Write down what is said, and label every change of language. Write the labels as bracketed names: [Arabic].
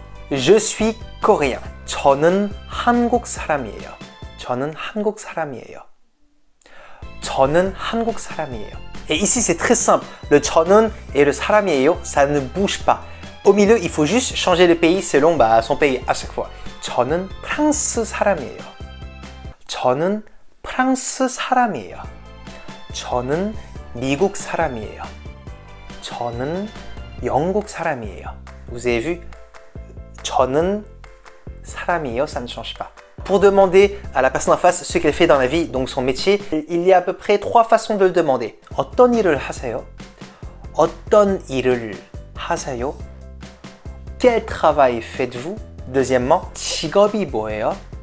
[French] Je suis coréen. [Korean] 저는 한국 사람이에요. 저는 한국 사람이에요. 저는 한국 사람이에요. [French] Et ici, c'est très simple. Le 저는 et le 사람이에요, ça ne bouge pas. Au milieu, il faut juste changer le pays selon son pays à chaque fois. [Korean] 저는 프랑스 사람이에요. 저는 프랑스 사람이에요. 저는 미국 사람이에요. 저는 영국 사람이에요. [French] Vous avez vu? [Korean] 저는 사람이에요, [French] ça ne change pas. Pour demander à la personne en face ce qu'elle fait dans la vie, donc son métier, il y a à peu près 3 façons de le demander. [Korean] 어떤 일을 하세요? 어떤 일을 하세요? [French] Quel travail faites-vous? Deuxièmement, [Korean] 직업이 뭐예요?